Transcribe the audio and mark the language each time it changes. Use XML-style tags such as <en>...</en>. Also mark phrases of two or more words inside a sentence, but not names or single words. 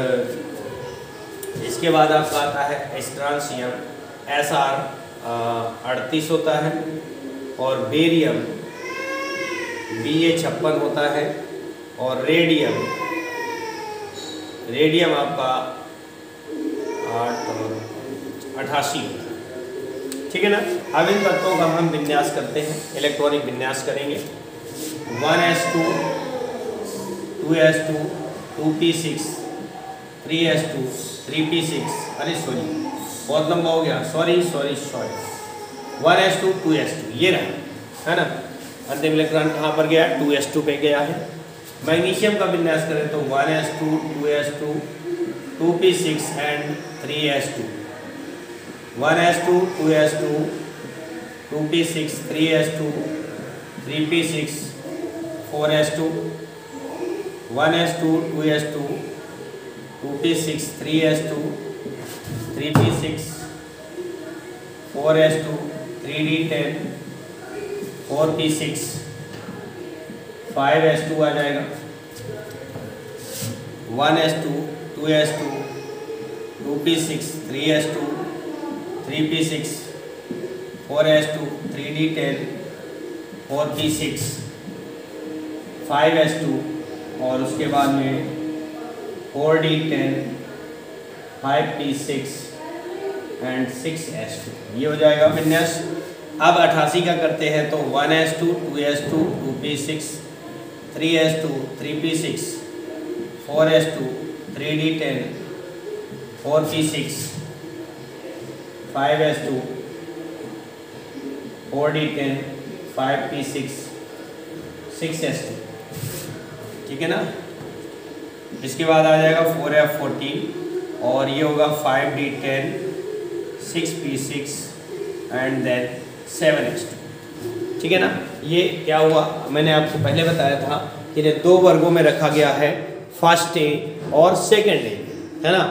<hi>इसके बाद आपका आता है स्ट्रांशियम Sr 38 होता है और बेरियम Ba 56 होता है और रेडियम, रेडियम आपका 8 और 88 होता है, ठीक है ना। अब इन तत्वों का हम विन्यास करते हैं, इलेक्ट्रॉनिक विन्यास करेंगे। 1s2 2s2 2p6 3s2 3p6, अरे सॉरी बहुत लंबा हो गया, सॉरी 1s2 2s2 ये रहा, है ना। अंतिम इलेक्ट्रॉन कहाँ पर गया, 2s2 पे गया है। मैग्नीशियम का विन्यास करें तो 1s2 2s2 2p6 एंड 3s2, 1s2 2s2 2p6 3s2 3p6 4s2, 1s2 2s2 2p6 3s2 3p6 4s2 3d10 4p6 5s2 आ जाएगा। 1s2 2s2 2p6 3s2 3p6 4s2 3d10 4p6 5s2 और उसके बाद में 4d10 5p6 एंड 6s2, ये हो जाएगा विन्यास। अब 88 का करते हैं तो 1s2 2s2 2p6 3s2 3p6 4s2 3d10 4p6 5s2 4d10 5p6 6s2, ठीक है ना। इसके बाद आ जाएगा 4f14 और ये होगा 5d10 6p6</hi> <en>and then</en> <hi>7s2, ठीक है ना। ये क्या हुआ, मैंने आपको पहले बताया था कि इन्हें दो वर्गों में रखा गया है,</hi> <en>first A</en> <hi>और</hi> <en>second A,</en> <hi>है ना।</hi>